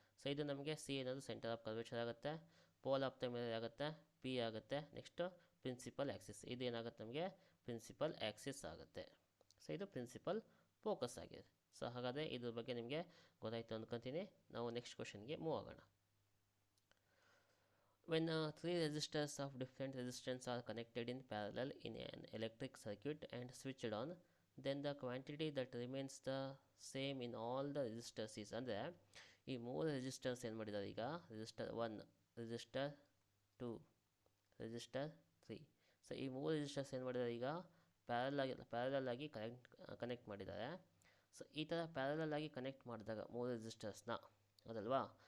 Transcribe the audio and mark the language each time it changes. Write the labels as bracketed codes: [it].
[kn] So ಇದು ನಮಗೆ C ಅನ್ನೋದು ಸೆಂಟರ್ ಆಫ್ ಕರ್ವೇಚರ್ ಆಗುತ್ತೆ. ಪೋಲ್ ಆಫ್ ದ ಮಿರರ್ ಆಗುತ್ತೆ, ಪಿ ಆಗುತ್ತೆ. ನೆಕ್ಸ್ಟು ಪ್ರಿನ್ಸಿಪಲ್ ಆ್ಯಕ್ಸಿಸ್, ಇದೇನಾಗುತ್ತೆ ನಮಗೆ ಪ್ರಿನ್ಸಿಪಲ್ ಆ್ಯಕ್ಸಿಸ್ ಆಗುತ್ತೆ. ಸೊ ಇದು ಪ್ರಿನ್ಸಿಪಲ್ ಫೋಕಸ್ ಆಗಿದೆ. ಸೊ ಹಾಗಾದರೆ ಇದ್ರ ಬಗ್ಗೆ ನಿಮಗೆ ಗೊತ್ತಾಯಿತು ಅಂದ್ಕೊತೀನಿ. ನಾವು ನೆಕ್ಸ್ಟ್ ಕ್ವಶನ್ಗೆ ಮೂವ್ ಆಗೋಣ. [en] When 3 resistors of different resistance are connected in parallel in an electric circuit and switched on, then the quantity that remains the same in all the resistors is. [kn] ಅಂದರೆ ಈ 3 ರೆಸಿಸ್ಟರ್ಸ್ ಏನು ಮಾಡಿದ್ದಾರೆ ಈಗ, resistor 1, resistor 2, resistor 3. So ಈ 3 resistors ಏನು ಮಾಡಿದ್ದಾರೆ ಈಗ, parallel ಆಗಿ ಕನೆಕ್ಟ್ ಮಾಡಿದ್ದಾರೆ. ಸೊ ಈ ಥರ ಪ್ಯಾರಲಲ್ ಆಗಿ ಕನೆಕ್ಟ್ ಮಾಡಿದಾಗ 3 ರೆಸಿಸ್ಟರ್ಸ್ನ, ಅದಲ್ವಾ?